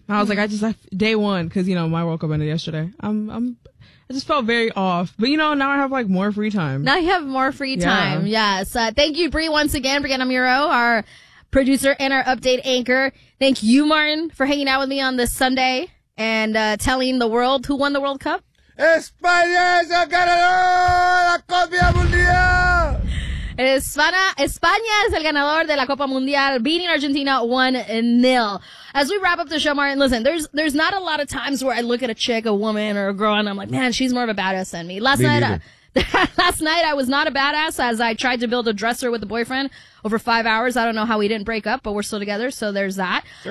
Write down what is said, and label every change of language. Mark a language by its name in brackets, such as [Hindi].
[English] I was like, I just left day one because, you know, my World Cup ended yesterday. I just felt very off. But, you know, now I have like more free time. Now you have more free time. Yeah. Yes. Thank you, Bree, once again, Brianna Muro, our producer and our update anchor. Thank you, Martin, for hanging out with me on this Sunday and telling the world who won the World Cup. [Spanish] España es el ganador de la Copa Mundial. España es el ganador de la Copa Mundial, [English] beating Argentina 1-0. As we wrap up the show, Martin, listen, there's not a lot of times where I look at a chick, a woman, or a girl, and I'm like, man, she's more of a badass than me. Last night, I was not a badass as I tried to build a dresser with a boyfriend over 5 hours. I don't know how we didn't break up, but we're still together, so there's that.